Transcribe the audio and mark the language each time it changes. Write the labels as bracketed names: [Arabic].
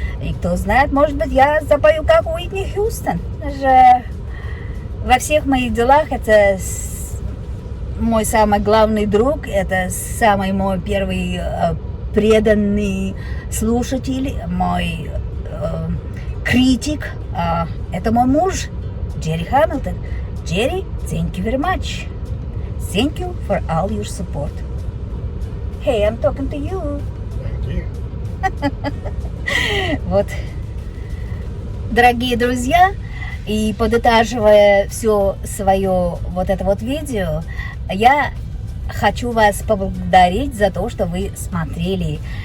[Russian] И кто знает, может быть, я запою как Уитни Хьюстон. Даже во всех моих делах это мой самый главный друг, это самый мой первый преданный слушатель, мой критик. Это мой муж, Джерри Хамилтон. [English] Джерри, thank you very much. Thank you for all your support. Hey, I'm talking to you. [Russian] Вот, дорогие друзья, и подытаживая все свое вот это вот видео, я хочу вас поблагодарить за то, что вы смотрели.